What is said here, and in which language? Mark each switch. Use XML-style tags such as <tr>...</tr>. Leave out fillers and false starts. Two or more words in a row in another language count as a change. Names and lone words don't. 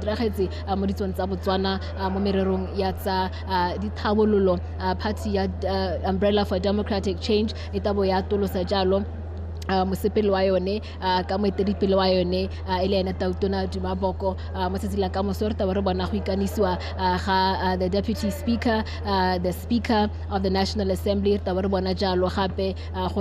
<tn>diragetse mo ditsong tsa Botswana mo mererong ya tsa dithabololo party ya Umbrella for Democratic Change e tabo ya atolosa jalo mosepele wa yone ka moeteledipele wa yone e le ena Tautona Duma Boko mo tsatsing ka moso re taba re bona go ikanisiwa ga</tn> <en>the deputy speaker, the speaker of the National Assembly</en> <tn>re taba re bona jalo gape go</tn>